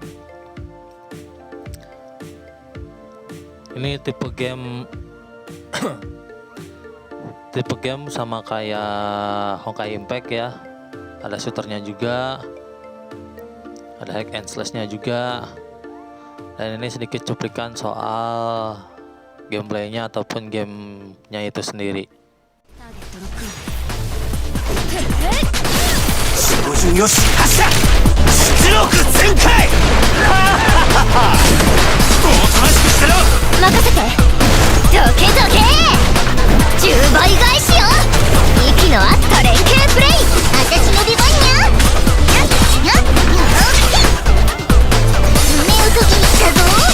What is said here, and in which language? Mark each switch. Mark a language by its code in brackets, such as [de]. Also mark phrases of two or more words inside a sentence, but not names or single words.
[id] Ini tipe game sama kayak Honkai Impact ya. Ada shooternya juga. ada [en] hack and slashnya [id] juga. Dan ini sedikit cuplikan soal gameplaynya ataupun gamenya itu sendiri. [ja] 標準よし発射出力全開おとなしくしてろ任せてどけどけ10倍返しよ息の合った連携プレイ私の出番や夢を解きに来たぞ